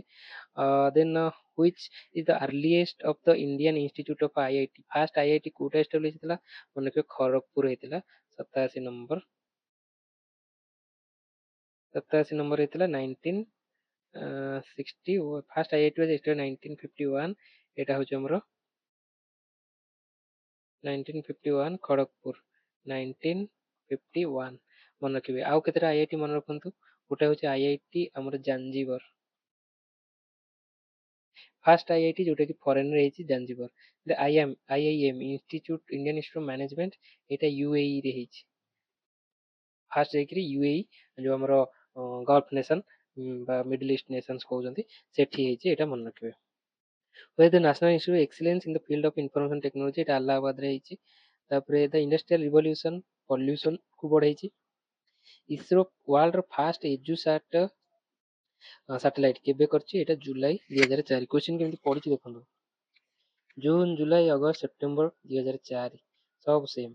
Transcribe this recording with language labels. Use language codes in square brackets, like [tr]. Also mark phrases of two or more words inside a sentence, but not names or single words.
[en] then which is the earliest of the Indian institute of IIT, [or] ଫାଷ୍ଟ IIT କୋଉଟା ଏଷ୍ଟାବ୍ଲିଶ ହେଇଥିଲା, ମନେ ରଖିବେ ଖରଗପୁର ହେଇଥିଲା। 87 ନମ୍ବର, 87 ନମ୍ବର ହେଇଥିଲା 1960। [en] ଫାଷ୍ଟ IIT was established 1951, [or] ଏଇଟା ହଉଛି ଆମର 1951 ଖଡଗପୁର, 1951 ମନେ ରଖିବେ। ଆଉ କେତେଟା IIT ମନେ ରଖନ୍ତୁ, ଗୋଟେ ହଉଛି IIT ଆମର ଜାଞ୍ଜିବର, ଫାଷ୍ଟ IIT ଯୋଉଟା କି ଫରେନ ରେ ହେଇଛି, ଜାଞ୍ଜିବର। IIM ଇନଷ୍ଟିଚ୍ୟୁଟ, ଇଣ୍ଡିଆନ ଇନଷ୍ଟିଚ୍ୟୁଟ ଅଫ ମ୍ୟାନେଜମେଣ୍ଟ, ଏଇଟା UAE ରେ ହେଇଛି। ଫାଷ୍ଟ ଯାଇକିରି UAE, ଯୋଉ ଆମର [en] gulf nation [or] ବା [en] middle east nations [or] କହୁଛନ୍ତି, ସେଠି ହେଇଛି, ଏଇଟା ମନେ ରଖିବେ। [en] Where the National Institute of Excellence in the Field of Information Technology, [or] ଏଇଟା ଆହ୍ଲାବାଦରେ ହେଇଛି। ତାପରେ [en] the industrial revolution pollution [or] କୁ ବଢେଇଛି। ଇସ୍ରୋ ୱାର୍ଲଡ ର [en] first EDUSAT satellite [or] କେବେ କରିଛି, ଏଇଟା ଜୁଲାଇ 2004। କ୍ୱେଶ୍ଚିନ୍ କେମିତି ପଡିଛି ଦେଖନ୍ତୁ, ଜୁନ, ଜୁଲାଇ, ଅଗଷ୍ଟ, ସେପ୍ଟେମ୍ବର 2004, ସବୁ ସେମ୍।